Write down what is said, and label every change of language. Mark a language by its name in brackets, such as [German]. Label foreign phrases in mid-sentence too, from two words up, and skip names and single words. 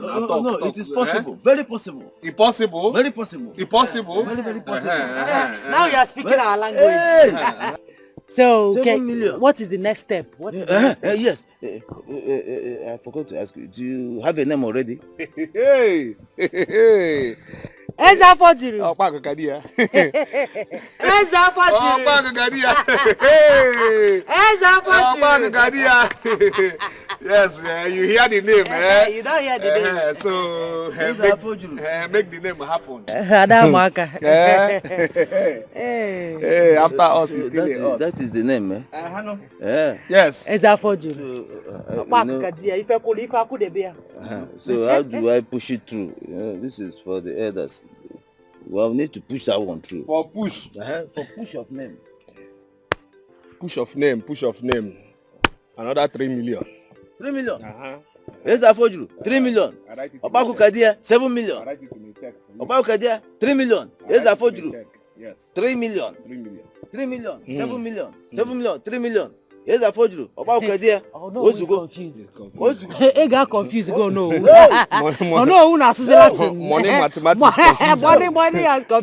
[English] No, it is possible. Very possible. Impossible? Very possible. Impossible? Very possible. Now you are speaking our language. So, okay, what is the next step? Yes. I forgot to ask you. Do you have a name already? Hey. Eza Fojiri. Okpako Kadia. Eza Fojiri. Okpako Kadia. Eza Fojiri. Okpako Kadia. Yes, you hear the name, eh? You don't hear the name. So, make the name happen. Adamaka. Hey, after us, it's still us. That is the name, eh? Yes. Eza Fojiri. Okpako Kadia. So how do I push it through? This is for the elders. Well, we need to push that one through. For push? For push of name. Push of name. Another 3 million. 3 million? Yes, I afford you. 3 million. Obaku Kadia, 7 million. Obaku Kadia, 3 million. Yes, I afford you. 3 million. 3 million. 7 million. 7 million. 3 million. Yes, I afford you. About Kadia. What's confused? He got confused. Go no. Oh no, who knows Latin? Money mathematics confusing. Money has confused.